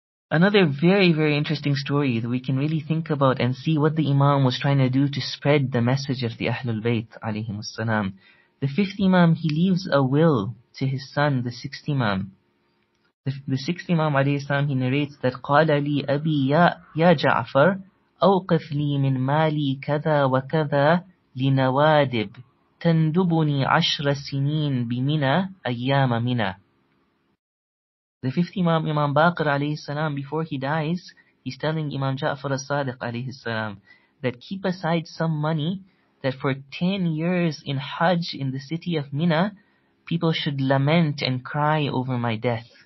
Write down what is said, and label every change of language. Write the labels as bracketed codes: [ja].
[en] Another very, very interesting story that we can really think about and see what the Imam was trying to do to spread the message of the Ahlul Bayt alayhimus salam. The fifth Imam, he leaves a will to his son, the sixth Imam. The sixth Imam alayhi salam, he narrates that [ar] قال لي أبي يا جعفر أوقف لي من مالي كذا وكذا لنوادب تندبني 10 سنين بمنى أيام منى. [en] The fifth Imam, Imam Baqir alayhi salam, before he dies, he's telling Imam Ja'far as-Sadiq alayhi salam that keep aside some money that for 10 years in Hajj in the city of Mina, people should lament and cry over my death.